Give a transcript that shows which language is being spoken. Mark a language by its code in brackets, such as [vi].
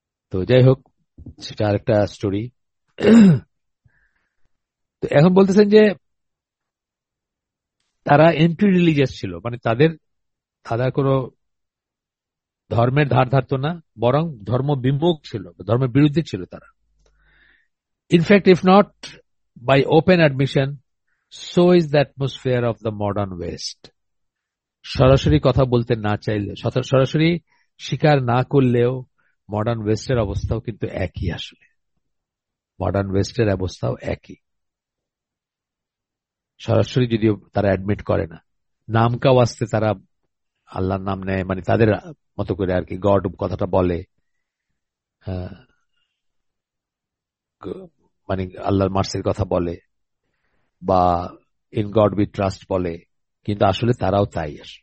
[bn] তো যাই হোক, সেটা আরেকটা স্টোরি। তো এখন বলতেছেন যে তারা এন্টি রিলিজিয়াস ছিল, মানে তাদের তারা কোনো ধর্মের ধার ধারতো না, বরং ধর্ম বিমুখ ছিল, ধর্মের বিরুদ্ধে ছিল তারা। [en] In fact, if not by open admission, so is the atmosphere of the modern West. [bn] সরাসরি কথা বলতে না চাইলে, সরাসরি স্বীকার না করলেও মডার্ন ওয়েস্টের অবস্থাও কিন্তু একই। আসলে মডার্ন ওয়েস্টের অবস্থাও একই, সরাসরি যদিও তারা অ্যাডমিট করে না, নামকাও আসতে তারা আল্লাহর নাম নেয়, মানে তাদের মতো করে আর কি, গড কথাটা বলে, মানে আল্লাহর মার্সির কথা বলে, বা ইন গড উই ট্রাস্ট বলে, কিন্তু আসলে তারাও তাই।